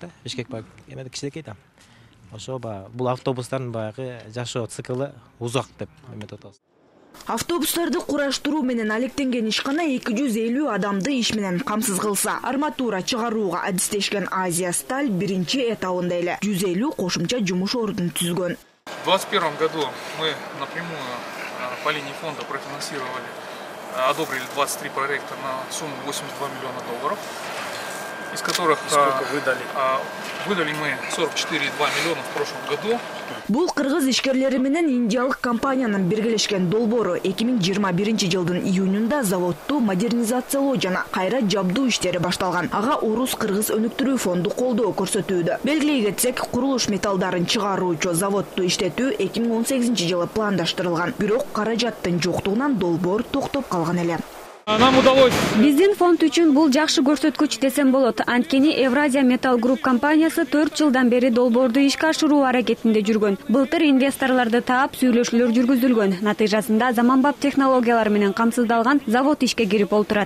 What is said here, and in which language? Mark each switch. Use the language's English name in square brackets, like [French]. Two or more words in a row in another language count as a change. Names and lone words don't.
[Kyrgyz] Бишкек ба эмеде кичинекей да. Ошо бул автобустардын баягы жашоо циклы узак деп эметип атабыз. Автобустарды кураштыруу менен алектенген ишкана 250 адамды иш менен камсыз кылса, арматура чыгарууга адистешкен Азия Сталь биринчи этабында эле 150 кошумча жумуш ордун түзгөн. [Russian] В 2021 году мы напрямую по линии фонда профинансировали, одобрили 23 проекта на сумму $82 миллиона, из которых выдали мы 44,2 миллиона в прошлом году. [Kyrgyz] Бул кыргыз ишкерлери менен индиялык компаниянын биргелешкен долбоору 2021 жылдын июнунда заводду модернизациялоо жана кайра жабдуу иштери башталган. Ага Орус-Кыргыз өнүктүрүү фонду колдоо көрсөтүүдө. Белгилей кетсек, курулуш металлдарын чыгаруучу заводду иштетүү 2018 жылы пландаштырылган. Бирок каражаттын жоктугунан долбоор токтоп калган эле. [Russian] Нам удалось. [Kyrgyz] Биздин фонд үчүн бул жакшы көрсөткүч десем болот. Анткени Евразия Металл Групп компаниясы 4 жылдан бери долбоорду ишке ашыруу аракетинде жүргөн. Былтыр инвесторлорду таап сүйлөшүүлөр жүргүзүлгөн. Натыйжасында заманбап технологиялар менен камсыздалган завод ишке кирип олтурат.